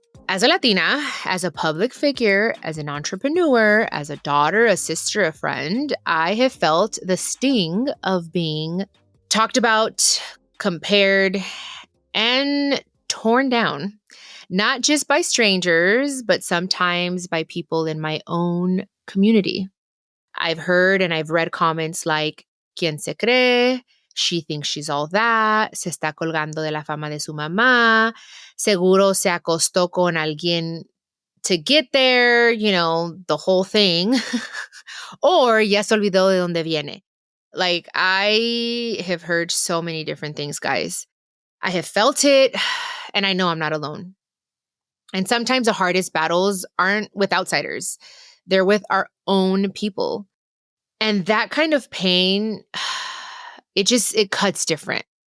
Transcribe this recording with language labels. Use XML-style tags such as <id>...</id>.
<en>As a Latina, as a public figure, as an entrepreneur, as a daughter, a sister, a friend, I have felt the sting of being talked about, compared, and torn down, not just by strangers, but sometimes by people in my own community. I've heard and I've read comments like,</en> <es>¿Quién se cree?</es> <en>She thinks she's all that.</en> <es>Se está colgando de la fama de su mamá. Seguro se acostó con alguien</es> <en>to get there, the whole thing.</en> <es>Or ya se olvidó de dónde viene.</es> <en>Like, I have heard so many different things, guys. I have felt it, and I know I'm not alone. And sometimes the hardest battles aren't with outsiders. They're with our own people. And that kind of pain, it cuts different.</en>